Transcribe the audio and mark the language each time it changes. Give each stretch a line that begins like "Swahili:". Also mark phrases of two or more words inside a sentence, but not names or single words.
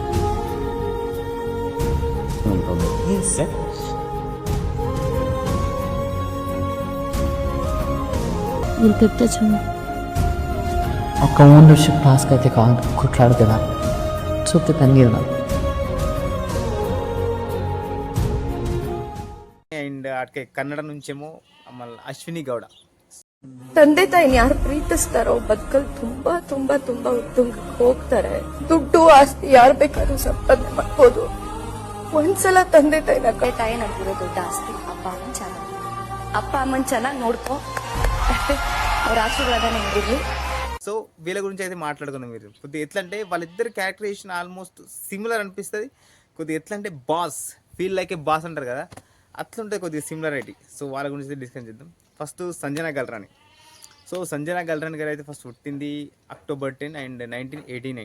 Telugu: మీరు పెట్టచ్చు. ఒక ఓనర్షిప్ టాస్క్ అయితే కాదు, కొట్లాడుతున్నా చూస్తే ತಂಗಿಲ್ಲ. అండ్ అటుకే కన్నడ నుంచేమో మళ్ళీ అశ్విని గౌడ.
Kannada: ತಂದೆ ತಾಯಿನ ಯಾರು ಪ್ರೀತಿಸ್ತಾರೋ ಬದುಕಲ್ ತುಂಬಾ ತುಂಬಾ ತುಂಬಾ ಉತ್ತುಂಗಕ್ಕೆ ಹೋಗ್ತಾರೆ. ದುಡ್ಡು ಆಸ್ತಿ ಯಾರು ಬೇಕಾದ್ರೂ ಸಂಪಾದನೆ ಮಾಡ್ಬೋದು. ಒಂದ್ಸಲ ತಂದೆ ತಾಯಿ ನಡ್ತಿರೋ ದೊಡ್ಡ ಆಸ್ತಿ ಅಪ್ಪ ಅಮ್ಮನ್ ಚೆನ್ನಾಗಿ ನೋಡ್ಕೊ. ಅವ್ರ ಆಶೀರ್ವಾದ ನಿಮ್ಗಿರ್ಲಿ.
Telugu: సో వీళ్ళ గురించి అయితే మాట్లాడుకుందాం. మీరు కొద్దిగా ఎట్లా అంటే వాళ్ళిద్దరు క్యారెక్టరేషన్
English: almost similar
Telugu: అనిపిస్తుంది. కొద్దిగా ఎట్లా అంటే
English: boss feel like a boss
Telugu: అంటారు కదా, అట్లుంటుంది కొద్దిగా సిమిలారిటీ. సో వాళ్ళ గురించి డిస్కస్ చేద్దాం. ఫస్ట్ సంజన గల్రాని. సో సంజన గల్రాని గారు అయితే ఫస్ట్ పుట్టింది అక్టోబర్ 10 అండ్ 1989.